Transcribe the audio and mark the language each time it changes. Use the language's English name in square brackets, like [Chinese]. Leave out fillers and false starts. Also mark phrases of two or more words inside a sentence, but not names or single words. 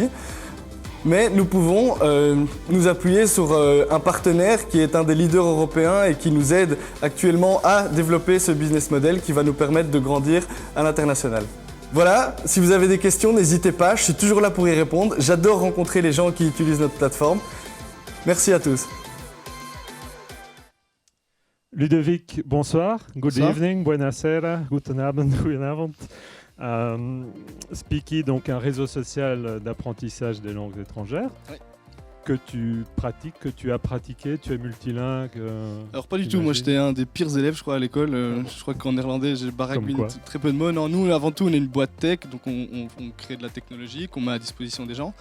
[French] Mais nous pouvons nous appuyer sur un partenaire qui est un des leaders européens et qui nous aide actuellement à développer ce [English] business model [French] qui va nous permettre de grandir à l'international. Voilà, si vous avez des questions, n'hésitez pas, je suis toujours là pour y répondre. J'adore rencontrer les gens qui utilisent notre plateforme. Merci à tous. Ludovic, bonsoir. [English] Good [French] Bonsoir. [English] evening, [German] buonasera, guten Abend, guten Abend. [French] Speaky, donc un réseau social d'apprentissage des langues étrangères. Oui. Que tu pratiques, que tu as pratiqué, tu es multilingue. Alors pas du tout, moi j'étais un des pires élèves je crois à l'école, je crois qu'en néerlandais j'ai baragouiné très peu de mots. Non, nous avant tout on est une boîte tech, donc on crée de la technologie qu'on met à disposition des gens.